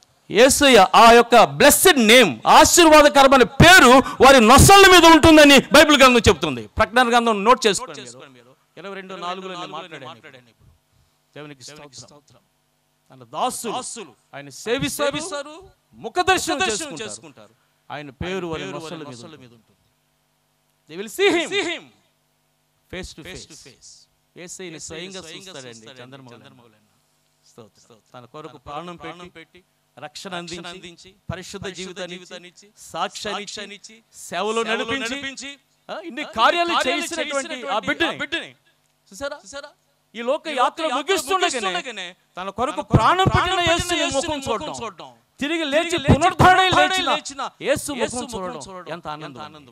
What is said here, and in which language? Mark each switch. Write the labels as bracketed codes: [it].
[te] యేసయ్య ఆ యొక్క blessed name, ఆశీర్వాదకరమైన పేరు వారి నొసళ్ళ మీద ఉంటుందని బైబిల్ గ్రంథం చెప్తుంది. ప్రకటన గ్రంథం నోట్ చేసుకోండి మీరు. 22:4 మాట్లాడాను. దేవునికి స్తోత్రం. తన దాసులు ఆయన సేవిస్తారు, ముఖదర్శనం చేసుకుంటారు. ఆయన పేరు వారి నొసల మీద ఉంటుంది. [en] They will see him face to face. [te] యేసయ్యని స్వయంగా చూస్తాడండి చంద్రమౌళి. తన కొరకు ప్రాణం పెట్టి రక్షణ అందించి పరిశుద్ధ జీవితాన్ని సాక్ష్యాన్ని సేవలో నడిపించి ఇన్ని కార్యాలు చేసినటువంటి ఆ బిడ్డని చూసారా? ఈ లోక యాత్ర ముగిస్తుండగానే తన కొరకు ప్రాణం పెట్టిన యేసుని ముఖం చూడడం, తిరిగి లేచి పునరుద్ధరణై లేచిన యేసు ముఖం చూడడం ఎంత ఆనందం.